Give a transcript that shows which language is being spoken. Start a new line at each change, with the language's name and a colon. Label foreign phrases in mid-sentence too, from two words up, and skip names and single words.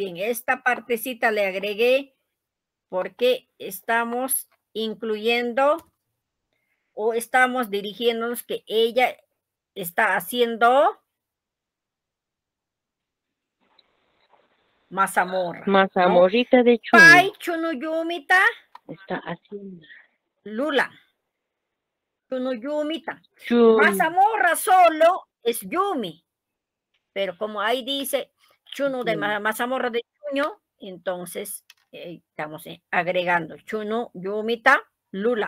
Spanish: Esta partecita le agregué porque estamos incluyendo o estamos dirigiéndonos que ella está haciendo mazamorra. Mazamorrita de
Quechua: Pai
Spanish: chuño.
Quechua: chunuyumita
Spanish: Está haciendo.
Quechua: lula. Chunuyumita.
Spanish: Chuño. Mazamorra solo es yumi. Pero como ahí dice chuno de mazamorra de chuño, entonces estamos agregando
Quechua: chuno, yumita, lula.